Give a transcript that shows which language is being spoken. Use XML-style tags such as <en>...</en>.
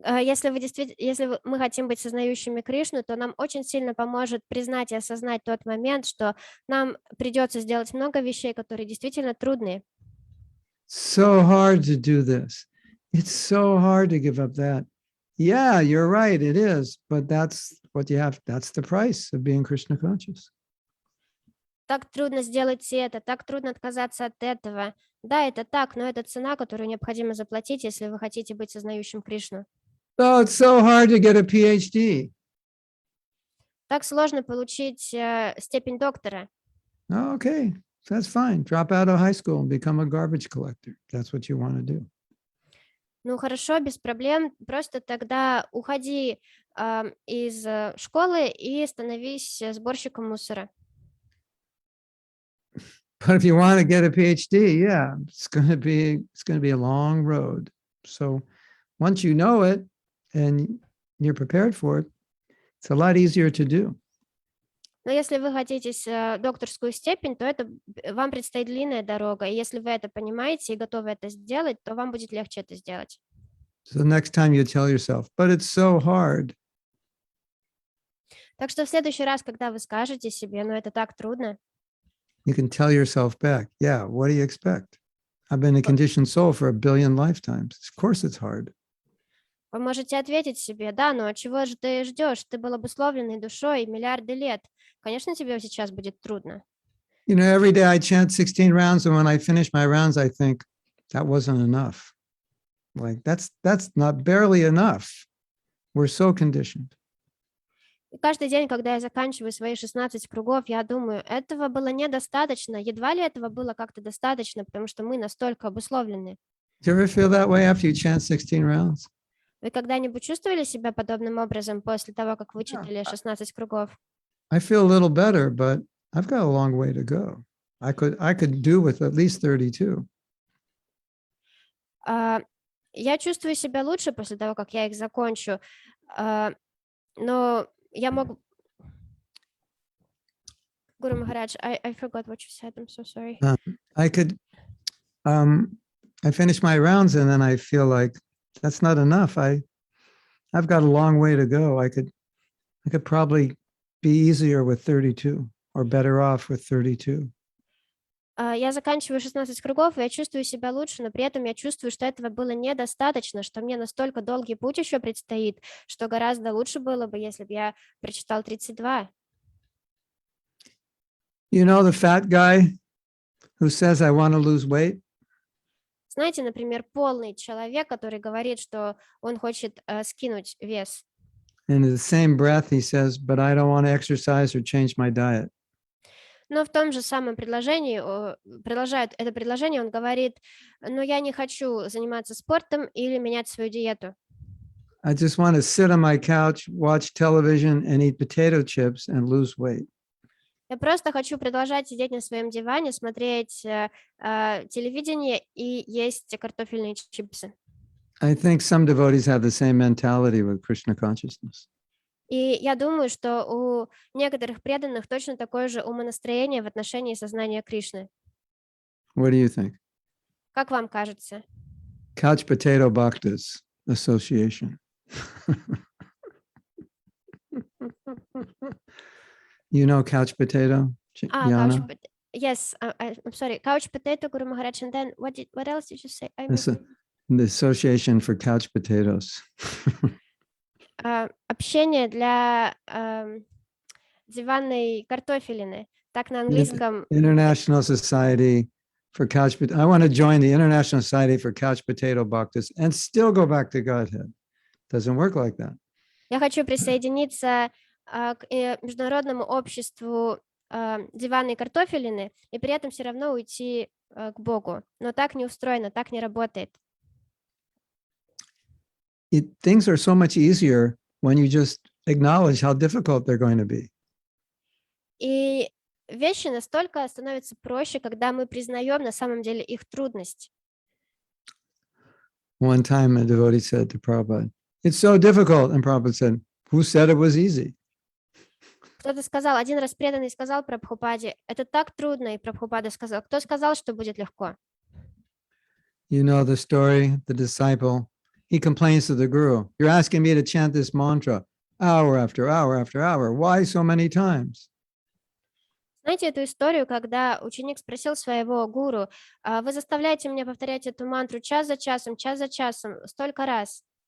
<ru>Если мы хотим быть сознающими Кришну, то нам очень сильно поможет признать и осознать тот момент, что нам придется сделать много вещей, которые действительно трудные.</ru> <en>So hard to do this. It's so hard to give up that. Yeah, you're right, it is, but that's what you have. That's the price of being Krishna conscious.</en> <ru>Так трудно сделать это, так трудно отказаться от этого. Да, это так, но это цена, которую необходимо заплатить, если вы хотите быть сознающим Кришну.</ru> <en>Oh, it's so hard to get a PhD.</en> <ru>Так сложно получить степень доктора.</ru> <en>Oh, okay, that's fine. Drop out of high school and become a garbage collector. That's what you want to do.</en> <ru>Ну хорошо, без проблем. Просто тогда уходи из школы и становись сборщиком мусора.</ru> <en>But if you want to get a PhD, yeah, it's going to be a long road. So once you know it and you're prepared for it, it's a lot easier to do.</en> <ru>Но если вы хотите докторскую степень, то это вам предстоит длинная дорога. И если вы это понимаете и готовы это сделать, то вам будет легче это сделать.</ru> <en>So next time you tell yourself, but it's so hard.</en> <ru>Так что в следующий раз, когда вы скажете себе, ну это так трудно,</ru> <en>You can tell yourself back, yeah, what do you expect? I've been a conditioned soul for 1 billion lifetimes. Of course it's hard.</en> <ru>вы можете ответить себе, да, но чего же ты ждешь? Ты был обусловленной душой миллиарды лет. Конечно, тебе сейчас будет трудно.</ru> <en>You know, every day I chant 16 rounds, and when I finish my rounds, I think that wasn't enough. Like that's not barely enough. We're so conditioned.</en> <ru>И каждый день, когда я заканчиваю свои 16 кругов, я думаю, этого было недостаточно, едва ли этого было как-то достаточно, потому что мы настолько обусловлены.</ru> <en>Do you ever feel that way after you chant 16 rounds?</en> <ru>Вы когда-нибудь чувствовали себя подобным образом после того, как вычитали 16 кругов?</ru> <en>I feel a little better, but I've got a long way to go. I could do with at least 32.</en> <ru>Я чувствую себя лучше после того, как я их закончу, но я могу...</ru> <en>Guru Maharaj, I forgot what you said. I'm so sorry. I finish my rounds and then I feel like that's not enough. I've got a long way to go. I could probably be easier with 32 or better off with 32.</en> <ru>Я заканчиваю 16 кругов, и я чувствую себя лучше, но при этом я чувствую, что этого было недостаточно, что мне настолько долгий путь еще предстоит, что гораздо лучше было бы, если бы я прочитал 32.</ru> <en>You know the fat guy who says, I want to lose weight?</en> <ru>Знаете, например, полный человек, который говорит, что он хочет скинуть вес.</ru> <en>And in the same breath, he says, but I don't want to exercise or change my diet.</en> <ru>Но в том же самом предложении, продолжает это предложение, он говорит, но я не хочу заниматься спортом или менять свою диету.</ru> <en>I just want to sit on my couch, watch television and eat potato chips and lose weight.</en> <ru>Я просто хочу продолжать сидеть на своем диване, смотреть телевидение и есть картофельные чипсы.</ru> <en>I think some devotees have the same mentality with Krishna consciousness.</en> <ru>И я думаю, что у некоторых преданных точно такое же умонастроение в отношении сознания Кришны.</ru> <en>What do you think?</en> <ru>Как вам кажется?</ru> <en>Couch Potato Bhaktas Association. You know couch potato? Yana? Yes, I'm sorry. Couch potato, Guru Maharaj, and then what else did you say? The Association for Couch Potatoes.</en> <ru>Общение для диванной картофелины. Так на английском.</ru> <en>International Society for Couch Potato. I want to join the International Society for Couch Potato Bhaktas and still go back to Godhead. Doesn't work like that.</en> <ru>Я хочу присоединиться к международному обществу диванной картофелины и при этом все равно уйти к Богу. Но так не устроено, так не работает.</ru> <en>Things are so much easier when you just acknowledge how difficult they're going to be.</en> <ru>И вещи настолько становятся проще, когда мы признаем на самом деле их трудность.</ru> <en>One time a devotee said to Prabhupada, "It's so difficult." And Prabhupada said, "Who said it was easy?"</en> <ru>Кто-то сказал, один раз преданный сказал Прабхупаде, это так трудно, и Прабхупада сказал, кто сказал, что будет легко?</ru> <en>You know the story, the disciple, he complains to the guru, "You're asking me to chant this mantra hour after hour after hour. Why so many times?"</en> <ru>Знаете эту историю, когда ученик спросил своего гуру, вы заставляете меня повторять эту мантру час за часом, столько раз.</ru>